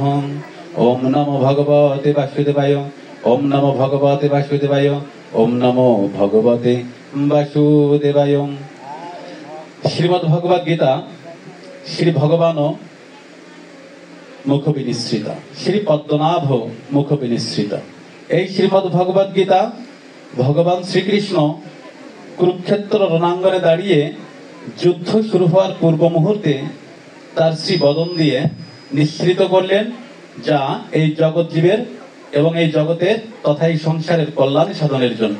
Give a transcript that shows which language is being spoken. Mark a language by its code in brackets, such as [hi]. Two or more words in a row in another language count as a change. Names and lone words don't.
[sa] ओम नमो भगवते वासुदेवाय ओम नमो भगवते वासुदेवाय ओम नमो भगवते वासुदेवाय। श्रीमद् भगवद गीता श्री भगवान मुख विनिश्रित श्री पद्मनाभ मुख विनिश्रित [bn] এই শ্রীমদ্ ভগবদ গীতা ভগবান শ্রীকৃষ্ণ কুরুক্ষেত্র রণাঙ্গনে দাঁড়িয়ে যুদ্ধ শুরু হওয়ার পূর্ব মুহূর্তে তার শ্রী বদন দিয়ে নিঃসৃত করলেন, যা এই জগৎ জীবের এবং এই জগতের তথা এই সংসারের কল্যাণ সাধনের জন্য।